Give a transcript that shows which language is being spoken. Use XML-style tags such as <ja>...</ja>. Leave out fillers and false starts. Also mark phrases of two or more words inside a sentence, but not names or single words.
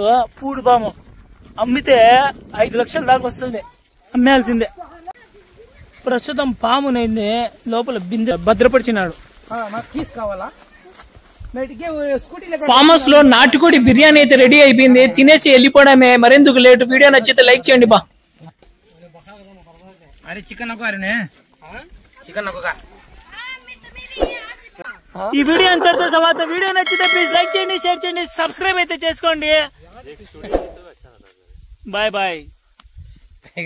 <te>పూడు పాము అమ్మితే 5 లక్షల దాకా వస్తుంది. అమ్మేయాల్సిందే. ప్రస్తుతం పామునైంది లోపల బిందె భద్రపరిచినాడు.</te> <en>farm house</en> <te>లో నాటుకోడి బిర్యానీ అయితే రెడీ అయిపోయింది. తినేసి వెళ్ళిపోవడమే. మరెందుకు లేటు. వీడియో నచ్చితే లైక్ చేయండి బా.</te> <mr>अरे चिकन नको अरे चिकन नको का</mr> <te>ఈ వీడియో ఎంతటితో సమాప్తం. వీడియో నచ్చితే</te> <en>please like</en> <te>చేయండి, షేర్ చేయండి, సబ్స్క్రైబ్ అయితే చేసుకోండి.</te> <en>bye bye.</en>